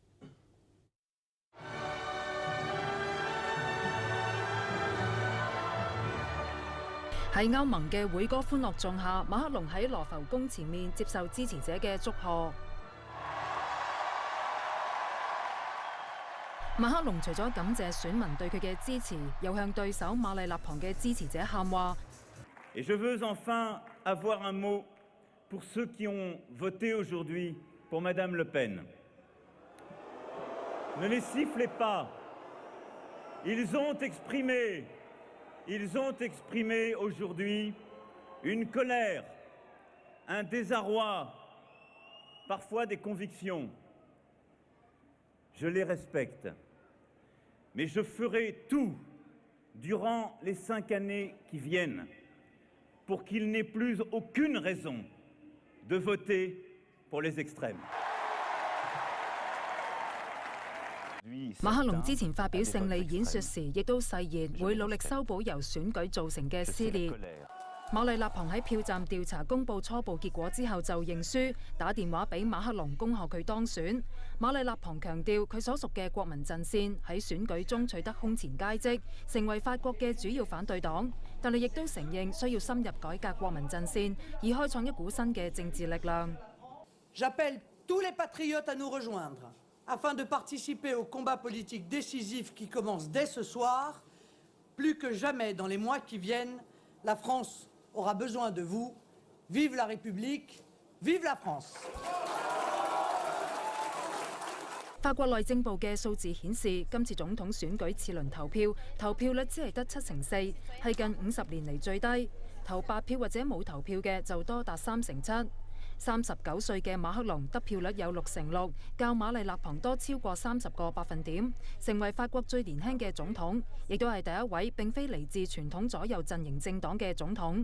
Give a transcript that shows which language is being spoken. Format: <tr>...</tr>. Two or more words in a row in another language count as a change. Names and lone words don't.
<yue>喺歐盟嘅會歌歡樂頌下，馬克龍喺羅浮宮前面接受支持者嘅祝賀。馬克龍除咗感謝選民對佢嘅支持，又向對手瑪麗勒龐嘅支持者喊話。</yue> <fr>Et je veux enfin avoir un mot pour ceux qui ont voté aujourd'hui pour Madame Le Pen. Ne les sifflez pas. Ils ont exprimé aujourd'hui une colère, un désarroi, parfois des convictions. Je les respecte, mais je ferai tout durant les 5 années qui viennent pour qu'ils n'aient plus aucune raison de voter pour les extrêmes.</fr> <yue>馬克龍之前發表勝利演說時，亦都誓言會努力修補由選舉造成嘅撕裂。瑪麗勒龐喺票站調查公佈初步結果之後就認輸，打電話俾馬克龍恭賀佢當選。瑪麗勒龐強調佢所屬嘅國民陣線喺選舉中取得空前佳績，成為法國嘅主要反對黨，但係亦都承認需要深入改革國民陣線，以開創一股新嘅政治力量。</yue> <fr>J'appelle tous les patriotes à nous rejoindre afin de participer au combat politique décisif qui commence dès ce soir. Plus que jamais dans les mois qui viennent, la France aura besoin de vous. Vive la République, vive la France!</fr> <yue>法國內政部嘅數字顯示，今次總統選舉次輪投票率只係得74%，係近50年嚟最低。投白票或者冇投票嘅就多達37%。39歲嘅馬克龍得票率有6%，較瑪麗勒龐多超過30個百分點，成為法國最年輕嘅總統，亦都係第一位並非嚟自傳統左右陣營政黨嘅總統。</yue>